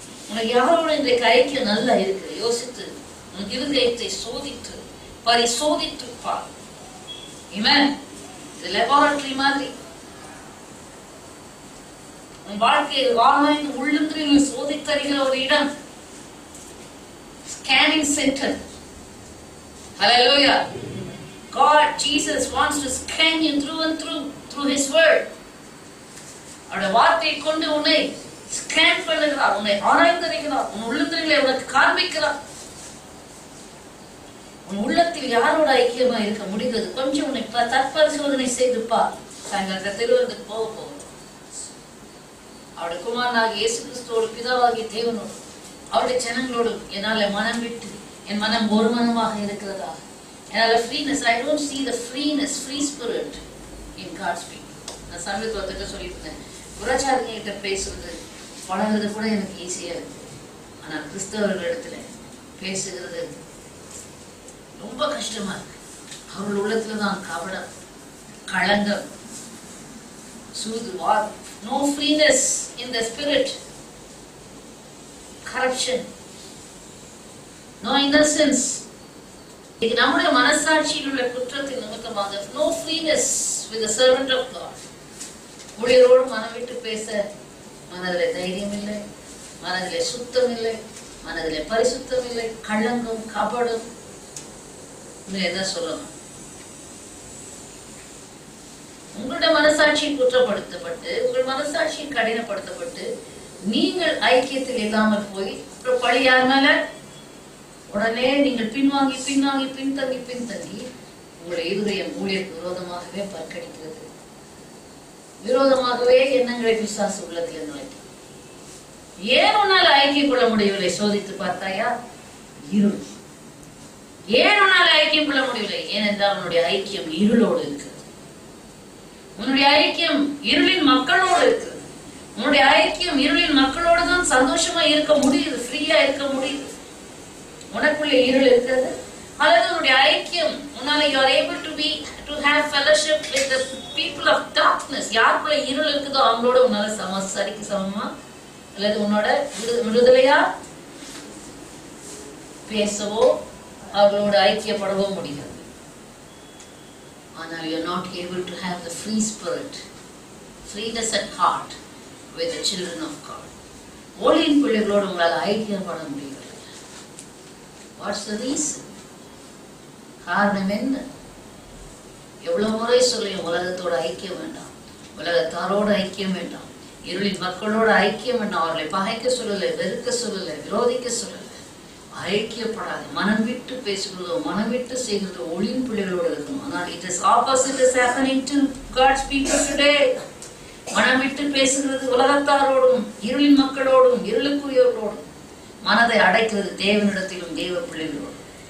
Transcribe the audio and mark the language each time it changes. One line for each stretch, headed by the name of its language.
Tamil: உனக்கு யாரோட இந்த ஐக்கியம் நல்லா இருக்கு? யோசித்து உன் இருதயத்தை சோதித்து பரிசோதித்து பார். ஆமென். இது லெபார்டரி மாதிரி. உன் வாழ்க்கையில் ஆராய்ந்து உள்ளுந்திரில் சோதித்தறிகிற ஒரு இடம், scanning centre.
English: Hallelujah. God, Jesus wants to scan you through and through His word.
Tamil: அவருடைய வார்த்தையை கொண்டு உன்னை ஸ்கேன் பண்ணுகிறார், உன்னை ஆராய்ந்தறிகிறார், உன் உள்ளத்திலே உனக்கு காண்பிக்கிறார். உன் உள்ளத்தில் யாரோட ஐக்கியமா இருக்க முடிகிறது? கொஞ்சம் உன்னை தற்பரிசோதனை செய்து பார். சாயங்காலத்தில் திருவனந்தத்துக்கு போக போகும். அவருடைய குமாரனாகிய இயேசு கிறிஸ்துவோடு, பிதாவாகிய தேவனோடு, அவருடைய ஜனங்களோடு என்னால மனம் விட்டு என் மனம் ஒரு மனமாக இருக்கிறதா?
English: என்னால freeness, I don't see the freeness, free spirit in God's people.
Tamil: நான் சமீபத்துல சொல்லியிருந்தேன், புறச்சாரிங்க கிட்ட பேசுறது பழகுறது கூட எனக்கு ஈஸியா இருக்கு. ஆனா கிறிஸ்தவர்கள் இடத்துல பேசுகிறது ரொம்ப கஷ்டமா இருக்கு. அவர்கள் உள்ளத்துலதான் கபடம், களங்கம், சூது,
English: no freeness in the spirit, corruption, no innocence. இது நம்முடைய மனசாட்சியில் உள்ள குற்றத்தின் நிமித்தமாக no freeness with the servant of God.
Tamil: ஊழியரோடு மனம் விட்டு பேச மனதிலே தைரியம் இல்லை, மனதிலே சுத்தம் இல்லை, மனதிலே பரிசுத்தம் இல்லை, களங்கம், கபடம். என்ன சொல்லணும்? உங்களுடைய மனசாட்சி குற்றப்படுத்தப்பட்டு, உங்கள் மனசாட்சி கடினப்படுத்தப்பட்டு, நீங்கள் ஐக்கியத்தில் இல்லாமல் போய் பழி யார் மேல? உடனே நீங்கள் பின்வாங்கி பின்வாங்கி பின்தங்கி உங்களுடைய இருதயம் ஊழியருக்கு விரோதமாகவே பற்கடிக்கிறது. விரோதமாகவே எண்ணங்களை பிசாசு உள்ளத்தில் நுழைக்கும். ஏன் உன்னால் ஐக்கியம் கொள்ள முடியவில்லை? சோதித்து பார்த்தாயா? இருள். ஏன் உன்னால் ஐக்கியம் கொள்ள முடியவில்லை? ஏனென்றால் உன்னுடைய ஐக்கியம் இருளோடு இருக்கிறது. உன்னுடைய ஐக்கியம் இருளின் மக்களோடு இருக்கிறது. உன்னுடைய ஐக்கியம் இருளின் மக்களோடு தான் சந்தோஷமா இருக்க முடியுது, ஃப்ரீயா இருக்க முடியுது. உனக்குள்ளே இருள் இருக்கிறது. அல்லது உன்னுடைய ஐக்கியம் உன்னால
English: you are able to have fellowship with the people of darkness.
Tamil: யாருக்குள்ள இருள் இருக்குதோ அவங்களோட உன்னால சரிக்கு சமமா அல்லது உன்னோட விடுதலையா பேசவோ அவர்களோட ஐக்கியப்படவோ முடியாது.
English: ஆனால் you are not able to have the free spirit, freeness at heart with the children of God.
Tamil: ஒளியின் பிள்ளைகளோடு உங்களால் ஐக்கியப்பட முடியவில்லை.
English: What's the reason?
Tamil: காரணம் என்ன? எவ்வளவு முறை சொல்லியும் உலகத்தோட ஐக்கியம் வேண்டாம், உலகத்தாரோட ஐக்கியம் வேண்டாம், இருளின் மக்களோட ஐக்கியம் வேண்டாம். அவர்களை பகைக்க சொல்லலை, வெறுக்க சொல்லலை, விரோதிக்க சொல்லலை. ஐக்கியப்படாது. மனம் விட்டு பேசுகிறதோ மனம் விட்டு செய்கிறதோ ஒளியின் பிள்ளைகளோடு இருக்கணும்.
English: ஆனால் it is opposite is happening to God's people today.
Tamil: மனம் விட்டு பேசுகிறது உலகத்தாரோடும் இருளின் மக்களோடும் இருளுக்குரியவர்களோடும். மனதை அடைக்கிறது தேவனிடத்திலும் தேவ பிள்ளைகளோடும்.